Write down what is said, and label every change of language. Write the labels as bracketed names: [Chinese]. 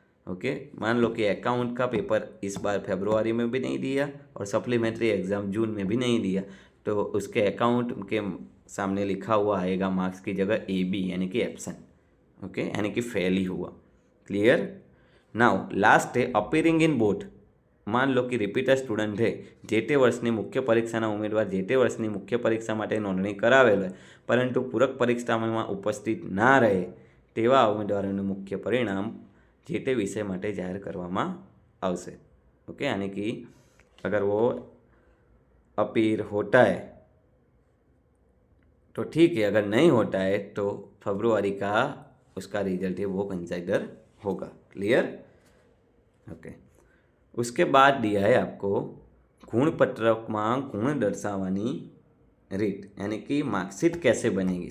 [Hindi] Okay, मान लो कि account का पेपर इस बार फरवरी में भी नहीं दिया और सप्लीमेंट्री एग्ज़ाम जून में भी नहीं दिया, तो उसके अकाउंट के सामने लिखा हुआ आएगा मार्क्स की जगह AB, यानी कि एब्सेंट। ओके, यानी कि फेल ही हुआ। क्लियर। नाउ लास्ट है अपीयरिंग इन बोथ। मान लो कि रिपीटर स्टूडेंट है, [Gujarati] જે તે વર્ષની મુખ્ય પરીક્ષાના ઉમેદવાર જે તે વર્ષની મુખ્ય પરીક્ષા માટે નોંધણી કરાવેલ હોય પરંતુ પૂરક પરીક્ષામાં ઉપસ્થિત ના રહે તેવા ઉમેદવારોનું મુખ્ય પરિણામ જે તે વિષય માટે જાહેર કરવામાં આવશે। [Hindi] ओके, यानी कि अगर वो अपीयर होता है तो ठीक है, अगर नहीं होता है तो फरवरी का उसका रिजल्ट है वो कंसिडर होगा। क्लियर। ओके, उसके बाद दिया है आपको गुणपत्रक में गुण दर्शावानी रीत, यानी कि मार्कशीट कैसे बनेगी।